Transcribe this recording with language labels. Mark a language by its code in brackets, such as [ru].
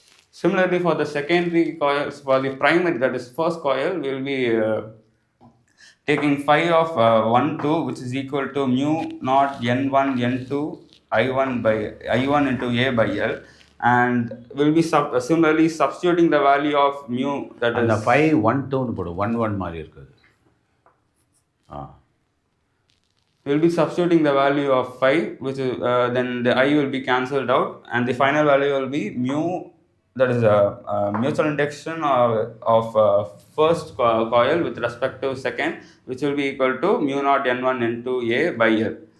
[en] Similarly, for the secondary coils, for the primary, that is first coil, we will be taking phi of 1 2, which is equal to mu naught n1 n2 I1 by I1 into A by L, and we'll be similarly substituting the value of mu, that and is [ta] the phi 1 2 னு போடு 1 1 மாதிரி இருக்குது. [en] We'll be substituting the value of phi, which is then the I will be cancelled out, and the final value will be mu, that is a mutual induction of first coil with respect to second, which will be equal to mu naught n1 n2 A by L.